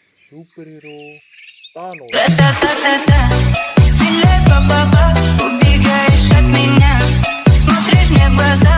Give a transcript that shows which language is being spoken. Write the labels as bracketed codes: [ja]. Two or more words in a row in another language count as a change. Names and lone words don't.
[en] Superhero Thanos. [ru] Ра-та-та-та-та, стреляй, па-па-па, убегаешь от меня, смотришь мне в глаза.